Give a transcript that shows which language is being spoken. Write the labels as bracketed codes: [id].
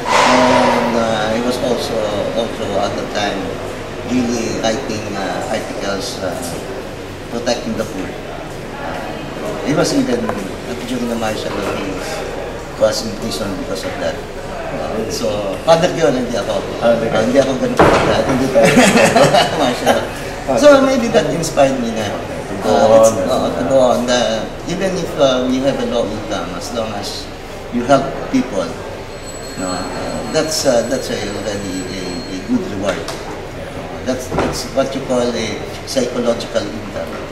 [en] And he was also at the time really writing articles protecting the poor. He was even, during the martial law, he was in prison because of that. [tl] So, father ko yun, hindi ako. Hindi ako ganun kapag hindi tayo. [en] Martial law. So, maybe that inspired me na to go on. Even if you have a low income, as long as you help people, that's already a good reward. That's what you call a psychological income.